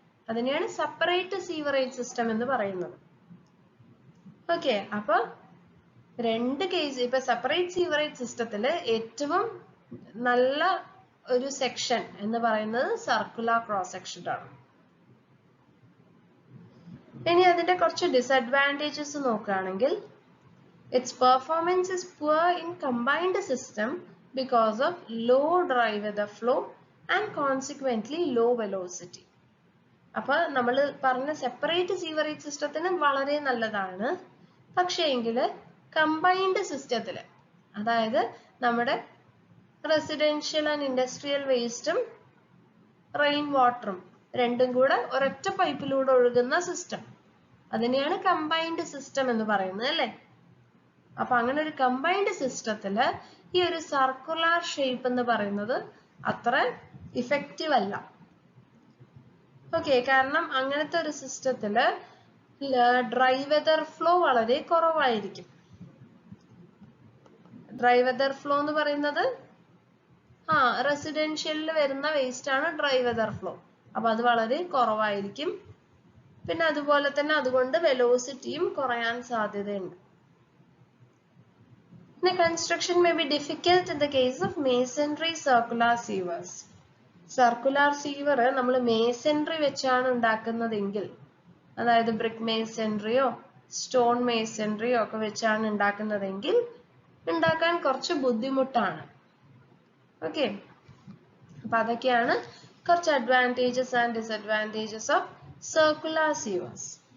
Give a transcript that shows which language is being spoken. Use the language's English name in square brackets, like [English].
[Malayalam] അതിനെയാണ് separate sewerage system എന്ന് പറയുന്നത്. ഓക്കെ, അപ്പൊ രണ്ട് കേസ് ഇപ്പൊ സെപ്പറേറ്റ് സീവറേജ് സിസ്റ്റത്തില് ഏറ്റവും നല്ല ഒരു സെക്ഷൻ എന്ന് പറയുന്നത് സർക്കുലർ ക്രോസ് സെക്ഷൻ ആണ്. ഇനി അതിന്റെ കുറച്ച് ഡിസഡ്വാൻറ്റേജസ് നോക്കുകയാണെങ്കിൽ, [English] its performance is poor in combined system because of low dry weather flow and consequently low velocity. [Malayalam] അപ്പൊ നമ്മൾ പറഞ്ഞ സെപ്പറേറ്റ് സീവറേജ് സിസ്റ്റത്തിന് വളരെ നല്ലതാണ്. പക്ഷേ എങ്കിൽ കമ്പൈൻഡ് സിസ്റ്റത്തിൽ, അതായത് നമ്മുടെ റെസിഡൻഷ്യൽ ആൻഡ് ഇൻഡസ്ട്രിയൽ വേസ്റ്റും റെയിൻ വാട്ടറും രണ്ടും കൂടെ ഒരൊറ്റ പൈപ്പിലൂടെ ഒഴുകുന്ന സിസ്റ്റം, അതിനെയാണ് കമ്പൈൻഡ് സിസ്റ്റം എന്ന് പറയുന്നത് അല്ലേ? അപ്പൊ അങ്ങനെ ഒരു കമ്പൈൻഡ് സിസ്റ്റത്തില് ഈ ഒരു സർക്കുലർ ഷേപ്പ് എന്ന് പറയുന്നത് അത്ര ഇഫക്റ്റീവ് അല്ല. ഓക്കെ, കാരണം അങ്ങനത്തെ ഒരു സിസ്റ്റത്തില് ഡ്രൈ വെതർ ഫ്ലോ വളരെ കുറവായിരിക്കും. ഡ്രൈ വെതർ ഫ്ലോ എന്ന് പറയുന്നത് റെസിഡൻഷ്യലിൽ വരുന്ന വേസ്റ്റ് ആണ് ഡ്രൈ വെതർ ഫ്ലോ. അപ്പൊ അത് വളരെ കുറവായിരിക്കും. പിന്നെ അതുപോലെ തന്നെ അതുകൊണ്ട് വെലോസിറ്റിയും കുറയാൻ സാധ്യതയുണ്ട്. [English] The construction may be difficult in the case of masonry circular sievers. [Malayalam] Circular sewer നമ്മൾ മേസൺറി വെച്ചാണ് ഉണ്ടാക്കുന്നതെങ്കിൽ, അതായത് ബ്രിക്ക് മേസൺറിയോ സ്റ്റോൺ മേസൺറിയോ ഒക്കെ വെച്ചാണ് ഉണ്ടാക്കുന്നതെങ്കിൽ ഉണ്ടാക്കാൻ കുറച്ച് ബുദ്ധിമുട്ടാണ്. [English] okay, [Malayalam] അപ്പൊ അതൊക്കെയാണ് കുറച്ച് [English] Advantages and disadvantages of circular sewers.